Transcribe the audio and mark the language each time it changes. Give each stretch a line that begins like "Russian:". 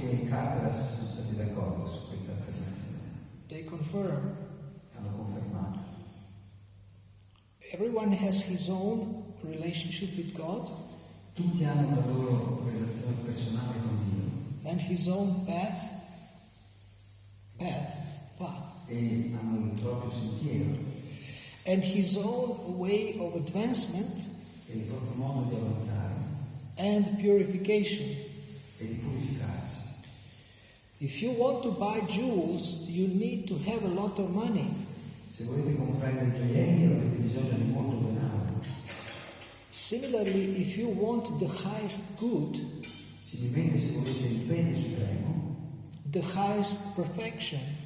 Italian: Anche i Kataras sono stati d'accordo su questa affermazione,
English: They confirm
Italian: hanno confermato.
English: everyone has his own relationship with God
Italian: Tutti hanno la loro relazione personale con Dio
English: and his own path,
Italian: e hanno il proprio sentiero
English: and his own way of advancement
Italian: e il proprio modo di avanzare
English: and purification.
Italian: e di purificarsi.
English: If you want to buy jewels, you need to have a lot of money.
Italian: Se volete comprare dei gioielli avete bisogno di molto denaro.
English: Similarly, if you want the highest good,
Italian: Similmente se volete il bene supremo,
English: the highest perfection,